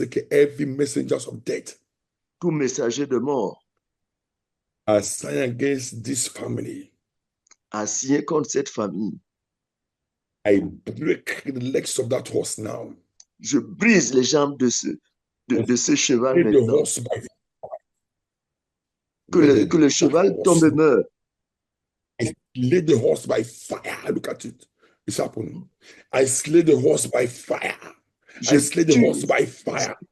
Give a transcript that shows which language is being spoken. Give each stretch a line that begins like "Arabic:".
English: Every messenger of death.
French: tout messager de mort
English: assigned against this family,
French: assigné contre cette famille.
English: I break the legs of that horse now.
French: Je brise les jambes de ce cheval
English: Slay the
French: maintenant.
English: horse by
French: Que le cheval tombe et meure.
English: I slay the horse by fire. Look at it. It's happening. I slay the horse by fire. I slay the horse by fire.